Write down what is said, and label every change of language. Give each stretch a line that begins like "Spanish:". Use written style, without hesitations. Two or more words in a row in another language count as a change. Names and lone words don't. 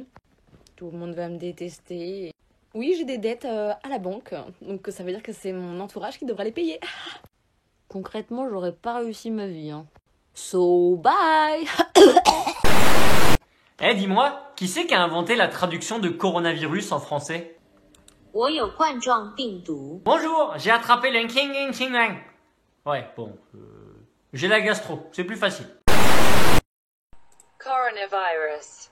French: Tout le monde va me détester. Oui, j'ai des dettes à la banque. Donc ça veut dire que c'est mon entourage qui devra les payer. Concrètement, j'aurais pas réussi ma vie, hein.
English: So, bye.
French: Eh, dis-moi, qui c'est qui a inventé la traduction de coronavirus en français?
Chinese: 我有冠状病毒。
French: Bonjour, j'ai attrapé le king king lang. Ouais, bon, j'ai la gastro, c'est plus facile. Coronavirus.